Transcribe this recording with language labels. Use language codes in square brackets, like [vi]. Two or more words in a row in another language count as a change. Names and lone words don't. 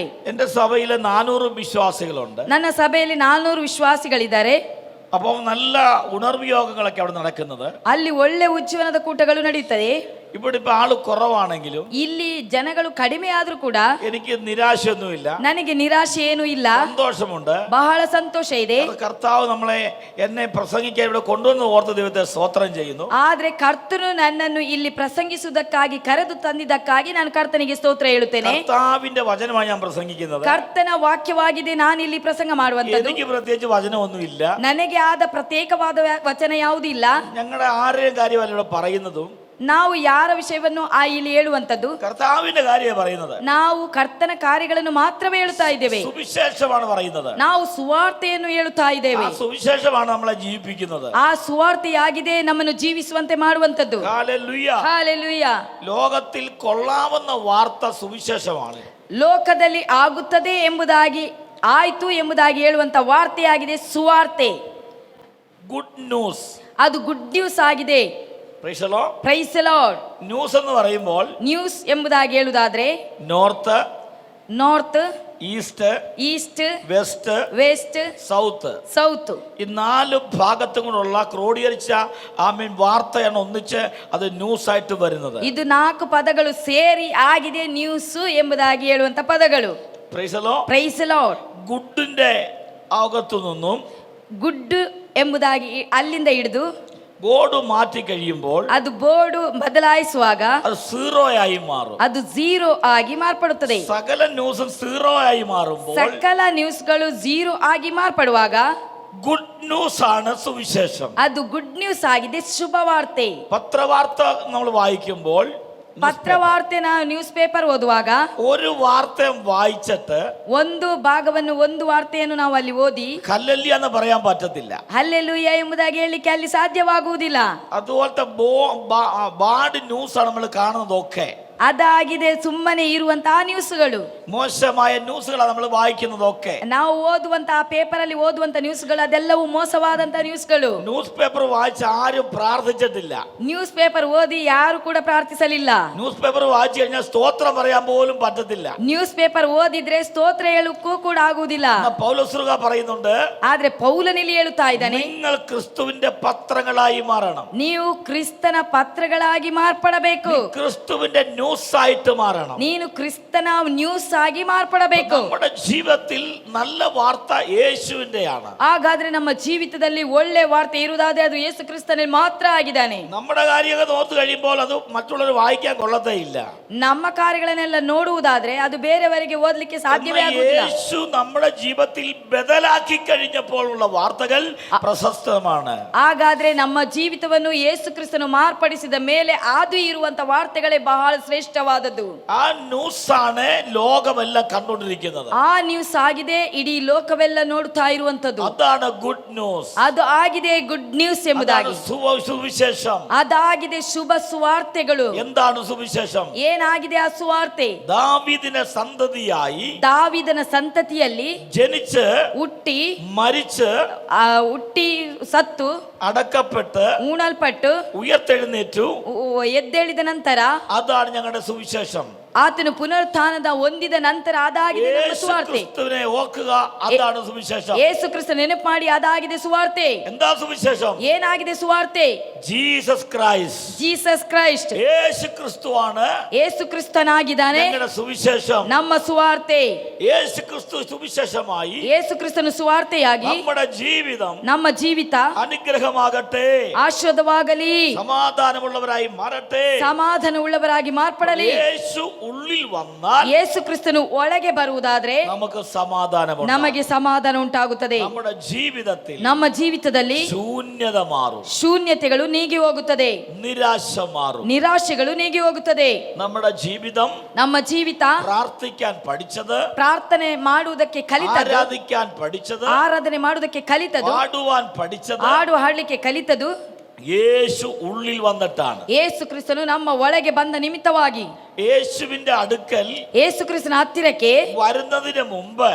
[ml] എന്റെ സഭയിലെ 400 വിശ്വാസികളുണ്ട്. [kn] ನನ್ನ ಸಭೆಯಲ್ಲಿ 400 ವಿಶ್ವಾಸಿಗಳಿದ್ದಾರೆ. [ml] അപ്പോൾ നല്ല ഉണർവ് യോഗങ്ങളൊക്കെ അവിടെ നടക്കുന്നത്. [kn] ಅಲ್ಲಿ ಒಳ್ಳೆ ಉಜ್ಜೀವನದ ಕೂಟಗಳು ನಡೆಯುತ್ತದೆ. [ml] ഇവിടെ ഇപ്പൊ ആള് കുറവാണെങ്കിലും [kn] ಇಲ್ಲಿ ಜನಗಳು ಕಡಿಮೆ ಆದ್ರೂ ಕೂಡ [ml] എനിക്ക് നിരാശയൊന്നുമില്ല. [kn] ನನಗೆ ನಿರಾಶೆ ಏನೂ ಇಲ್ಲ, [ml] സന്തോഷമുണ്ട്. [kn] ಬಹಳ ಸಂತೋಷ ಇದೆ. [ml] കർത്താവ് എന്നെ പ്രസംഗിക്കാൻ ഇവിടെ കൊണ്ടുവന്ന് ഓർത്ത ദൈവത്തെ സ്തോത്രം ചെയ്യുന്നു. [kn] ಆದ್ರೆ ಕರ್ತನು ನನ್ನನ್ನು ಇಲ್ಲಿ ಪ್ರಸಂಗಿಸುವುದಕ್ಕಾಗಿ ಕರೆದು ತಂದಿದ್ದಕ್ಕಾಗಿ ನಾನು ಕರ್ತನಿಗೆ ಸ್ತೋತ್ರ ಹೇಳುತ್ತೇನೆ. [ml] കർത്താവിന്റെ വചനമാണ് ഞാൻ പ്രസംഗിക്കുന്നത്. [kn] ಕರ್ತನ ವಾಕ್ಯವಾಗಿದೆ ನಾನು ಇಲ್ಲಿ ಪ್ರಸಂಗ ಮಾಡುವಂತದ್ದು. [ml] എനിക്ക് പ്രത്യേകിച്ച് വചനമൊന്നുമില്ല. [kn] ನನಗೆ ಆದ ಪ್ರತ್ಯೇಕವಾದ ವಚನ ಯಾವುದಿಲ್ಲ. [ml] ഞങ്ങളുടെ ആരെയും കാര്യമല്ല ഇവിടെ പറയുന്നതും. [kn] ನಾವು ಯಾರ ವಿಷಯವನ್ನು ಇಲ್ಲಿ ಹೇಳುವಂತದ್ದು, [ml] കർത്താവിന്റെ കാര്യമാണ് പറയുന്നത്. [kn] ನಾವು ಕರ್ತನ ಕಾರ್ಯಗಳನ್ನು ಮಾತ್ರವೇ ಹೇಳುತ್ತಾ ಇದ್ದೇವೆ. [ml] സുവിശേഷമാണ് പറയുന്നത്. [kn] ನಾವು ಸುವಾರ್ತೆಯನ್ನು ಹೇಳುತ್ತಾ ಇದ್ದೇವೆ. [ml] ആ സുവിശേഷമാണ് നമ്മളെ ജീവിപ്പിക്കുന്നത്. [kn] ಆ ಸುವಾರ್ತೆಯಾಗಿದೆ ನಮ್ಮನ್ನು ಜೀವಿಸುವಂತೆ ಮಾಡುವಂತದ್ದು. [ml] ഹല്ലേലൂയ, [kn] ಹಾಲೆಲೂಯ. [ml] ലോകത്തിൽ കൊള്ളാവുന്ന വാർത്ത സുവിശേഷമാണ്. [kn] ಲೋಕದಲ್ಲಿ ಆಗುತ್ತದೆ ಎಂಬುದಾಗಿ, ಆಯ್ತು ಎಂಬುದಾಗಿ ಹೇಳುವಂತ ವಾರ್ತೆಯಾಗಿದೆ ಸುವಾರ್ತೆ. [en] good news, [kn] ಅದು [en] good news [kn] ಆಗಿದೆ. [en] praise the Lord, praise the Lord. [ml] ന്യൂസ് എന്ന് പറയുമ്പോൾ [kn] ನ್ಯೂಸ್ ಎಂಬುದಾಗಿ ಹೇಳುವುದಾದ್ರೆ [ml] നോർത്ത്, [kn] ನಾರ್ತ್, [ml] ഈസ്റ്റ്, [kn] ಈಸ್ಟ್, [ml] വെസ്റ്റ്, [kn] ವೆಸ್ಟ್, [ml] സൗത്ത്, [kn] സൗത്ത്. [ml] ഈ 4 ഭാഗത്തും കൂടെയുള്ള ക്രോഡീകരിച്ച വാർത്തയാണ് ഒന്നിച്ച് അത് ന്യൂസ് ആയിട്ട് വരുന്നത്. [kn] ಇದು 4 ಪದಗಳು ಸೇರಿ ಆಗಿದೆ ನ್ಯೂಸ್ ಎಂಬುದಾಗಿ ಹೇಳುವಂತ ಪದಗಳು. [en] praise the Lord, praise the Lord. [ml] ഗുഡിന്റെ അകത്തു നിന്നും [kn] ಗುಡ್ ಎಂಬುದಾಗಿ ಅಲ್ಲಿಂದ ಹಿಡಿದು [ml] ബോർഡ് മാറ്റി കഴിയുമ്പോൾ [kn] ಅದು ಬೋರ್ಡು ಬದಲಾಯಿಸುವಾಗ [ml] അത് 0 ആയി മാറും. [kn] ಅದು 0 ಆಗಿ ಮಾರ್ಪಡುತ್ತದೆ. [ml] സകല ന്യൂസും 0 ആയി മാറുമ്പോൾ [kn] ಸಕಲ ನ್ಯೂಸ್ಗಳು 0 ಆಗಿ ಮಾರ್ಪಡುವಾಗ [en] good news [ml] ആണ് സുവിശേഷം. [kn] ಅದು [en] good news [kn] ಆಗಿದೆ, ಶುಭ ವಾರ್ತೆ. [ml] പത്രവാർത്ത നമ്മൾ വായിക്കുമ്പോൾ [kn] ಪತ್ರವಾರ್ತೆ ನಾವು [en] news paper [kn] ಓದುವಾಗ [ml] ഒരു വാർത്തയും വായിച്ചിട്ട് [kn] ಒಂದು ಭಾಗವನ್ನು ಒಂದು ವಾರ್ತೆಯನ್ನು ನಾವು ಅಲ್ಲಿ ಓದಿ [ml] ഹല്ലേലൂയ എന്ന് പറയാൻ പറ്റത്തില്ല. [kn] ಹಲ್ಲೆಲೂಯಾ ಎಂಬುದಾಗಿ ಹೇಳಲಿಕ್ಕೆ ಅಲ್ಲಿ ಸಾಧ್ಯವಾಗುವುದಿಲ್ಲ. [ml] അതുപോലത്തെ [en] bad news [ml] ആണ് നമ്മൾ കാണുന്നതൊക്കെ. [kn] ಅದಾಗಿದೆ ಸುಮ್ಮನೆ ಇರುವಂತಹ ನ್ಯೂಸ್ಗಳು, [ml] മോശമായ ന്യൂസുകളാണ് നമ്മൾ വായിക്കുന്നതൊക്കെ. [kn] ನಾವು ಓದುವಂತಹ ಪೇಪರ್ ಅಲ್ಲಿ ಓದುವಂತ ನ್ಯೂಸ್ಗಳು ಅದೆಲ್ಲವೂ ಮೋಸವಾದಂತಹ ನ್ಯೂಸ್ಗಳು. [en] news paper [ml] വായിച്ച് ആരും പ്രാർത്ഥിച്ചിട്ടില്ല. [en] news paper [kn] ಓದಿ ಯಾರು ಕೂಡ ಪ್ರಾರ್ಥಿಸಲಿಲ್ಲ. [en] news paper [ml] വായിച്ചു കഴിഞ്ഞാൽ സ്തോത്രം പറയാൻ പോലും പറ്റത്തില്ല. [en] news paper [kn] ಓದಿದ್ರೆ ಸ್ತೋತ್ರ ಹೇಳಕ್ಕೂ ಕೂಡ ಆಗುವುದಿಲ್ಲ. [ml] പൗലോസ് പറയുന്നുണ്ട്, [kn] ಆದ್ರೆ ಪೌಲನಲ್ಲಿ ಹೇಳುತ್ತಾ ಇದ್ದಾನೆ, [ml] നിങ്ങൾ ക്രിസ്തുവിന്റെ പത്രങ്ങളായി മാറണം. [kn] ನೀವು ಕ್ರಿಸ್ತನ ಪತ್ರಗಳಾಗಿ ಮಾರ್ಪಡಬೇಕು. [ml] ക്രിസ്തുവിന്റെ ന്യൂസ് ആയിട്ട് മാറണം. [kn] ನೀನು ಕ್ರಿಸ್ತನ ನ್ಯೂಸ್ ಆಗಿ ಮಾರ್ಪಡಬೇಕು. [ml] നമ്മുടെ ജീവിതത്തിൽ നല്ല വാർത്ത യേശുവിന്റെയാണ്. [kn] ಹಾಗಾದ್ರೆ ನಮ್ಮ ಜೀವಿತದಲ್ಲಿ ಒಳ್ಳೆ ವಾರ್ತೆ ಇರುವುದಾದ್ರೆ ಅದು ಯೇಸು ಕ್ರಿಸ್ತನಲ್ಲಿ ಮಾತ್ರ ಆಗಿದ್ದಾನೆ. [ml] നമ്മുടെ കാര്യങ്ങൾ ഓർത്തു കഴിയുമ്പോൾ അത് മറ്റുള്ളവർ വായിക്കാൻ കൊള്ളത്തേ ഇല്ല. [kn] ನಮ್ಮ ಕಾರ್ಯಗಳನ್ನೆಲ್ಲ ನೋಡುವುದಾದ್ರೆ ಅದು ಬೇರೆಯವರಿಗೆ ಓದಲಿಕ್ಕೆ ಸಾಧ್ಯವೇ ಆಗುವುದಿಲ್ಲ. [ml] യേശു നമ്മുടെ ജീവിതത്തിൽ ബദലാക്കി കഴിഞ്ഞപ്പോൾ ഉള്ള വാർത്തകൾ പ്രശസ്തമാണ്. [kn] ಹಾಗಾದ್ರೆ ನಮ್ಮ ಜೀವಿತವನ್ನು ಯೇಸು ಕ್ರಿಸ್ತನು ಮಾರ್ಪಡಿಸಿದ ಮೇಲೆ ಅದು ಇರುವಂತ ವಾರ್ತೆಗಳೇ ಬಹಳ ಶ್ರೇಷ್ಠವಾದದ್ದು. [ml] ആ ന്യൂസ് ആണ് ലോകമെല്ലാം കണ്ടുകൊണ്ടിരിക്കുന്നത്. [kn] ಆ ನ್ಯೂಸ್ ಆಗಿದೆ ಇಡೀ ಲೋಕವೆಲ್ಲ ನೋಡುತ್ತಾ ಇರುವಂತದ್ದು. [ml] അതാണ് [en] good news. [kn] ಅದು ಆಗಿದೆ [en] good news [kn] ಎಂಬುದಾಗಿ. [ml] സുവിശേഷം [kn] ಅದಾಗಿದೆ ಶುಭ ಸುವಾರ್ತೆಗಳು. [ml] എന്താണ് സുവിശേഷം? [kn] ಏನಾಗಿದೆ ಆ ಸುವಾರ್ತೆ? [ml] ദാവീദിന്റെ സന്തതിയായി [kn] ದಾವಿದನ ಸಂತತಿಯಲ್ಲಿ [ml] ജനിച്ച് [kn] ಹುಟ್ಟಿ [ml] മരിച്ച് [kn] ಹುಟ್ಟಿ ಸತ್ತು [ml] അടക്കപ്പെട്ട് [kn] ഊണಲ್ಪಟ್ಟು [ml] ഉയർത്തെഴുന്നേറ്റു [kn] ಎದ್ದೇಳಿದ ನಂತರ [ml] അതാണ് ഞങ്ങളുടെ സുവിശേഷം. [kn] ಆತನು ಪುನರುತ್ಥಾನದ ಹೊಂದಿದ ನಂತರ ಅದಾಗಿದೆ ನಮ್ಮ ಸುವಾರ್ತೆ. [ml] ക്രിസ്തുവിനെ ഓർക്കുക, അതാണ് സുവിശേഷം. [kn] ಯೇಸು ಕ್ರಿಸ್ತ ನೆನಪು ಮಾಡಿ ಅದಾಗಿದೆ ಸುವಾರ್ತೆ. [ml] എന്താ സുവിശേഷം? [kn] ಏನಾಗಿದೆ ಸುವಾರ್ತೆ? [ml] ജീസസ് ക്രൈസ്റ്റ്. [kn] ಜೀಸಸ್ ಕ್ರೈಸ್ಟ್. [ml] യേശു ക്രിസ്തുവാണ് [kn] ಯೇಸು ಕ್ರಿಸ್ತನಾಗಿದ್ದಾನೆ [ml] ഞങ്ങളുടെ സുവിശേഷം. [kn] ನಮ್ಮ ಸುವಾರ್ತೆ. [ml] യേശു ಕ್ರಿಸ್ತು സുവിശേഷമായി [kn] ಯೇಸು ಕ್ರಿಸ್ತನ ಸುವಾರ್ತೆಯಾಗಿ [ml] നമ്മുടെ ജീവിതം [kn] ನಮ್ಮ ಜೀವಿತ [ml] അനുഗ്രഹമാകട്ടെ, [kn] ಆಶೀರ್ವಾದವಾಗಲಿ, [ml] സമാധാനമുള്ളവരായി മാറട്ടെ, [kn] ಸಮಾಧಾನವುಳ್ಳವರಾಗಿ ಮಾರ್ಪಡಲಿ. [ml] യേശു ഉള്ളിൽ വന്നാൽ [kn] ಯೇಸು ಕ್ರಿಸ್ತನು ಒಳಗೆ ಬರುವುದಾದ್ರೆ [ml] നമുക്ക് സമാധാനമുണ്ട്. [kn] ನಮಗೆ ಸಮಾಧಾನ ಉಂಟಾಗುತ್ತದೆ. [ml] നമ്മുടെ ജീവിതത്തിൽ [kn] ನಮ್ಮ ಜೀವಿತದಲ್ಲಿ [ml] ശൂന്യത മാറും, [kn] ಶೂನ್ಯತೆಗಳು ನೀಗಿ ಹೋಗುತ್ತದೆ, [ml] നിരാശ മാറും, [kn] ನಿರಾಶೆಗಳು ನೀಗಿ ಹೋಗುತ್ತದೆ. [ml] നമ്മുടെ ജീവിതം [kn] ನಮ್ಮ ಜೀವಿತ [ml] പ്രാർത്ഥിക്കാൻ പഠിച്ചത്, [kn] ಪ್ರಾರ್ಥನೆ ಮಾಡುವುದಕ್ಕೆ ಕಲಿತದ್ದು, [ml] ആരാധിക്കാൻ പഠിച്ചത്, [kn] ಆರಾಧನೆ ಮಾಡುವುದಕ್ಕೆ ಕಲಿತದ್ದು, [ml] പാടുവാൻ പഠിച്ചത് [kn] ಹಾಡು ಹಾಡಲಿಕ್ಕೆ ಕಲಿತದ್ದು [ml] യേശു ഉള്ളിൽ വന്നിട്ടാണ്. [kn] ಯೇಸು ಕ್ರಿಸ್ತನು ನಮ್ಮ ಒಳಗೆ ಬಂದ ನಿಮಿತ್ತವಾಗಿ. [ml] യേശുവിന്റെ അടുക്കൽ [kn] ಯೇಸು ಕ್ರಿಸ್ತನ ಹತ್ತಿರಕ್ಕೆ [ml] വരുന്നതിന് മുമ്പ്